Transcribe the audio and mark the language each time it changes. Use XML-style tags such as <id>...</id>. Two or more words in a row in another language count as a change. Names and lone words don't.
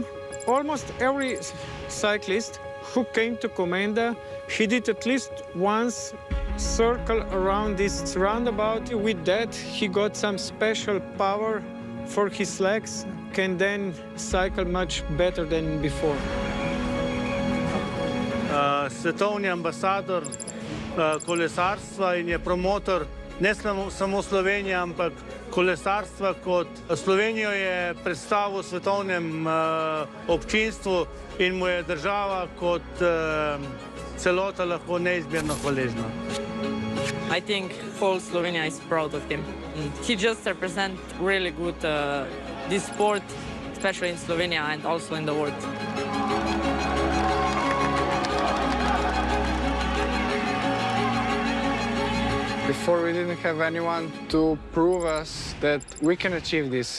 <en>Almost every cyclist who came to Komenda, he did at least once circle around this roundabout. With that, he got some special power for his legs, can then cycle much better than before.</en> <sl>Svetovni ambasador kolesarstva in je promotor ne samo Slovenije, ampak kolesarstva kot Slovenijo je predstavil svetovnem občinstvu in mu je država kot celota lahko neizmerno hvaležna.</sl> <en>I think whole Slovenia is proud of him. He just represents really good this sport, especially in Slovenia and also in the world. Before we didn't have anyone to prove us that we can achieve this.</en>